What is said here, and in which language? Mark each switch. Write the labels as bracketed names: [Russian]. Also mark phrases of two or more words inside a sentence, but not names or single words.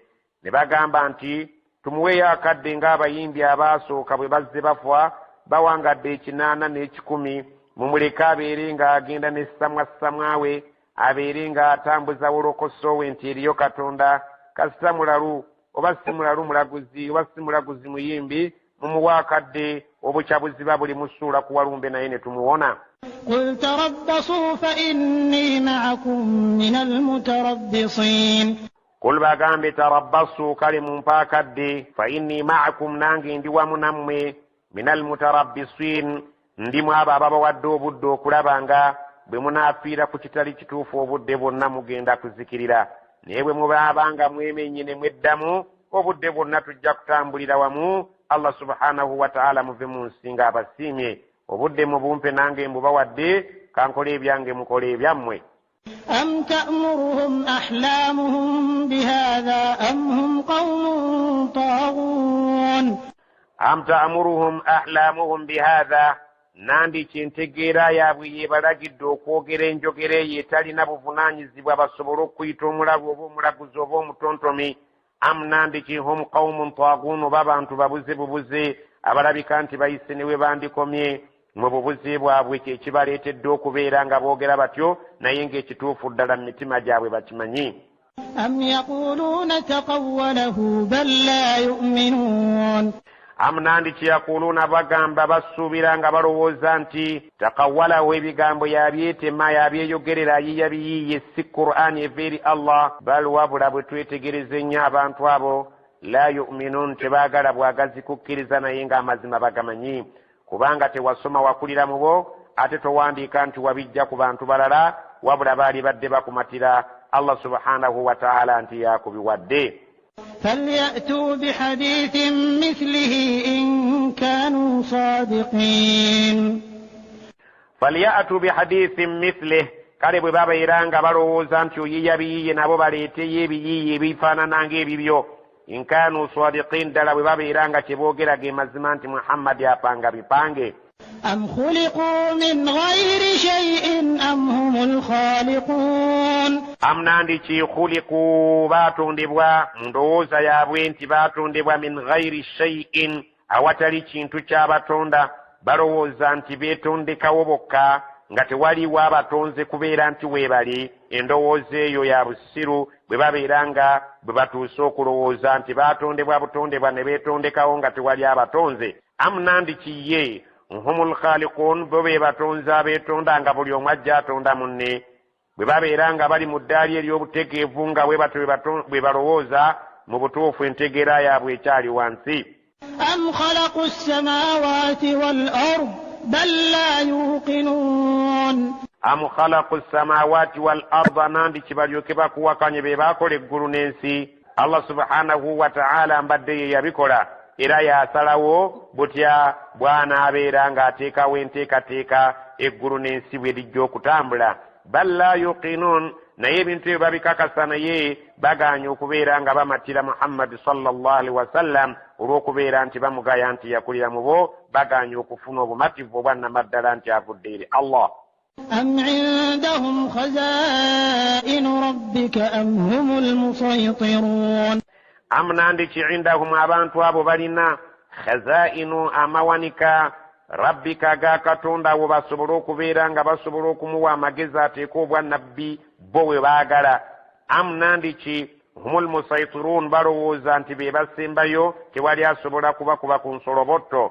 [Ganda] Ne bagamba nti tumuweeyo akadde ng'abayimbi abaasooka bwe bazze bafa bawangadde 8 n'ekikumi, mumuleke abeere ng'agenda n'essamwasamwawe, abeere ng'atambuza wolokosowe nti eriyo Katonda. Kasita mulalu oba si mulalu mulaguzi oba si mulaguzi muyimbi, mumuwe akadde obukyabuziba buli mu ssuula ku walumbe naye ne tumuwona. [Arabic] قل تربصوا فإني معكم من المتربصين. [Ganda] Kul bagambe tarabbasu kale mumpe akadde, [Arabic] فإني معكم [Ganda] nange ndi wamu nammwe [Arabic] من المتربصين [Ganda] ndimu abo ababawadde obudde okulaba nga bwe munaafiira ku kitali kituufu obudde bwonna mugenda kuzikirira, naye bwe mubaabanga mwemenye ne mweddamu obudde bwonna tujja kutambulira wamu. Allah [Arabic] سبحانه وتعالى [Ganda] muve mu nsi nga abasiimye. Obudde mubumpe nange mbubawadde, kankole ebyange mukole ebyammwe. [Arabic] أم تأمرهم أحلامهم بهذا أم هم قوم طاغون أم تأمرهم أحلامهم بهذا [Ganda] nandi kintegeera yaabwe yebalagidde okwogera enjogera eyo etalina buvunaanyizibwa basobole okuyita omulabu oba omulaguzi oba omutontomi. Am nandi ki hum [Arabic] قوم طاغون, [Ganda] oba abantu babuze bubuze abalabika nti bayise ne we bandikomye mu bubuze bwabwe, kyekibaleetedde okubeera nga boogera batyo naye ng'ekituufu ddala mu mitima gyabwe bakimanyi. [Arabic] أم يقولون تقوله بل لا يؤمنون [Ganda] Am nandi kyeyakuluuna bagamba basuubira nga balowooza nti taqawwalahu ebigambo yabyetemma yabyeyogerera yiyabiyiye si Qur'ani eva eri Allah. Bal wabula bwe twetegereza ennyo abantu abo [Arabic] لا يؤمنون, [Ganda] tebaagala bwagazi kukkiriza naye ng'amazima bagamanyi. Kubanga tewasoma wakulira mu bo ate towandiika nti wabijja ku bantu balala, wabula baali badde bakumatira Allah [Arabic] سبحانه وتعالى [Ganda] nti yakubiwadde. [Arabic] فليأتوا بحديث مثله إن كانوا صادقين فليأتوا بحديث مثله, [Ganda] kale bwe babeera nga balowooza nti oyiyabiyiye nabo baleeteyo ebiyiye ebifaanana ng'ebibyo. [Arabic] إن كانوا صادقين, [Ganda] ddala bwe babeera nga kyeboogeraga emazima nti Muhammad apanga bipange. [Arabic] أم خلقوا من غير شيء أم هم الخالقون [Ganda] Am nandi ki khuliqu, baatondebwa mu ndowooza yaabwe nti baatondebwa [Arabic] من غير شيء, [Ganda] awatali kintu ky'abatonda. Balowooza nti beetondekawo bokka nga tewaliwo abatonze kubeera nti weebali. Endowooza eyo ya busiru bwe babeera nga bwe batuuse okulowooza nti baatondebwa butondebwa ne beetondekawo nga tewali abatonze. Am nandi ki ye [Arabic] هم الخالقون, [Ganda] bo be batonze abeetonda nga buli omu ajja atonda munne. Bwe babeera nga bali mu ddaali ery'obutegeevu nga bwe balowooza, mu butuufu entegeera yaabwe ekyali wansi. [Arabic] أم خلقوا السماوات والأرض بل لا يوقنون أم خلقوا السماوات والأرض, [Ganda] nandi kibalyoke bakuwakanye be baakola eggulu n'ensi. Allah [Arabic] سبحانه وتعالى [Ganda] mbadde ye yabikola era yasalawo butya bwanaabeera ng'ateekawo enteekateeka eggulu n'ensi bwe lijja okutambula. [Arabic] بل لا يوقنون, [Ganda] naye ebintu ebyo babikakasa naye bagaanye okubeera nga bamatira Muhammad [Arabic] صلى الله عليه وسلم [Ganda] olw'okubeera nti bamugaya nti yakulira mu bo, bagaanye okufuna obumativu obwannamaddala nti avudde eri Allah. [Arabic] أم عندهم خزائن ربك أم هم المسيطرون [Ganda] Am nandi ki indahum, abantu abo balina khazainu, amawanika rabbika ga Katonda wo, basobole okubeera nga basobola okumuwa amagezi ateeka obwannabbi bo bwe baagala. Am nandi ki [Arabic] هم المسيطرون, [Ganda] balowooza nti be basembayo, tewali asobola kubakuba ku nsolobotto.